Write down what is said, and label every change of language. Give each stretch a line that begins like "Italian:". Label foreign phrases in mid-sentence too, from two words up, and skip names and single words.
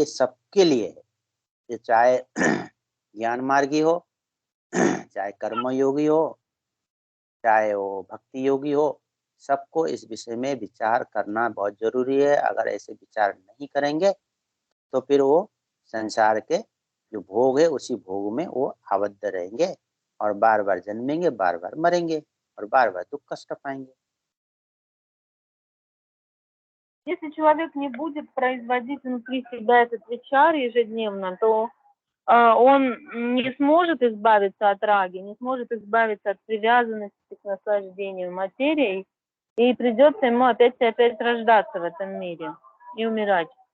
Hindi: सबके लिए है, ये चाहे ज्ञान मार्गी हो, चाहे कर्म योगी हो, चाहे वो भक्ति योगी हो, सबको इस विषय में विचार करना बहुत जरूरी है। अगर ऐसे विचार नहीं करेंगे तो फिर वो संसार के जो भोग है उसी भोग में वो आबद्ध रहेंगे और बार बार जन्मेंगे, बार बार मरेंगे और बार बार दुख कष्ट पाएंगे।
Russian: Если человек не будет производить внутри себя этот вичар ежедневно, то он не сможет избавиться от раги, не сможет избавиться от привязанности к наслаждению материей, и придется ему опять и опять рождаться в этом мире и умирать.